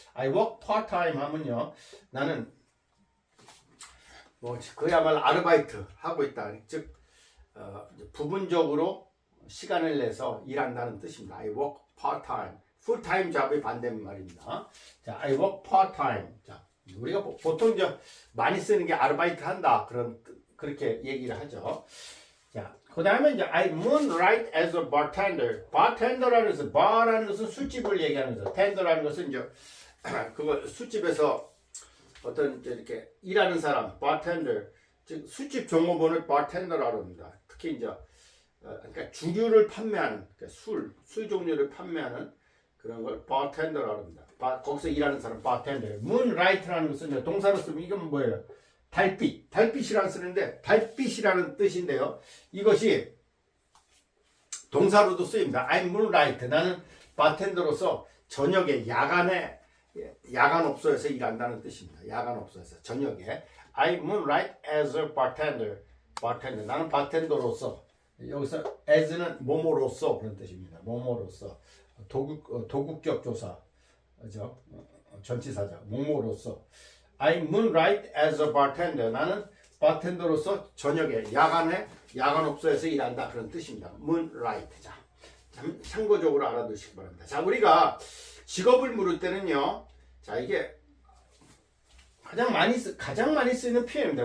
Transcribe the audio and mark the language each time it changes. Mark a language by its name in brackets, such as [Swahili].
[English] I work part-time [Korean] 하면요, 나는 뭐 그야말로 아르바이트 하고 있다. 즉 부분적으로 시간을 내서 일한다는 뜻입니다. [English] I work part-time. full-time job의 [Korean] 반대말입니다. [English] 자, I work part-time. [Korean] 자, 우리가 보통 이제 많이 쓰는 게 아르바이트 한다. 그렇게 얘기를 하죠. 자, 그 다음에 이제 [English] I moonlight as a bartender. [Korean] bartender라는 것은 bar라는 것은 술집을 얘기하는 거죠. tender라는 것은 이제 그거 술집에서 어떤 이렇게 일하는 사람, bartender, 즉 술집 종업원을 bartender라고 합니다. 특히 이제 그러니까 주류를 판매하는, 그러니까 술 종류를 판매하는 그런 걸 bartender라고 합니다. 거기서 일하는 사람 bartender. moonlight라는 것은 이제 동사로 쓰면 이건 뭐예요? 달빛이라는 쓰는데 달빛이라는 뜻인데요. 이것이 동사로도 쓰입니다. [English] I'm moonlight. [Korean] 나는 바텐더로서 저녁에 야간업소에서 일한다는 뜻입니다. 야간업소에서 저녁에 [English] I'm moonlight as a bartender. [Korean] 나는 바텐더로서, 여기서 as는 뭐뭐로서 그런 뜻입니다. 뭐뭐로서 도국적 조사, 그죠? 전치사죠. 뭐뭐로서 [English] I'm moonlight as a bartender. [Korean] 나는 바텐더로서 저녁에 야간업소에서 일한다 그런 뜻입니다. [English] moonlight. [Korean] 자, 참고적으로 알아두시기 바랍니다. 자, 우리가 직업을 물을 때는요, 자, 이게 가장 많이 쓰는 표현입니다.